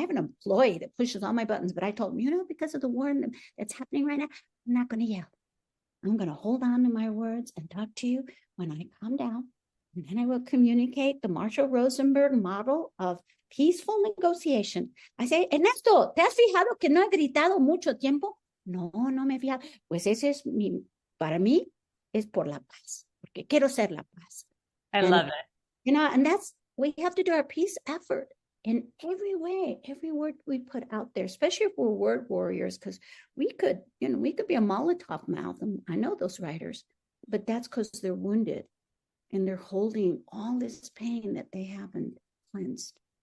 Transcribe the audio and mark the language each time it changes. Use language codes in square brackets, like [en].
[en] I have an employee that pushes all my buttons, but I told him, you know, because of the war that's happening right now, I'm not going to yell. I'm going to hold on to my words and talk to you when I calm down. And then I will communicate the Marshall Rosenberg model of peaceful negotiation. I say, [es] Ernesto, ¿te has fijado que no he gritado mucho tiempo? No, no me he fijado. Pues ese es para mí, es por la paz, porque quiero ser la paz. [en] I love it. You know, and we have to do our peace effort in every way, every word we put out there, especially if we're word warriors, because we could be a Molotov mouth. And I know those writers, but that's because they're wounded and they're holding all this pain that they haven't cleansed.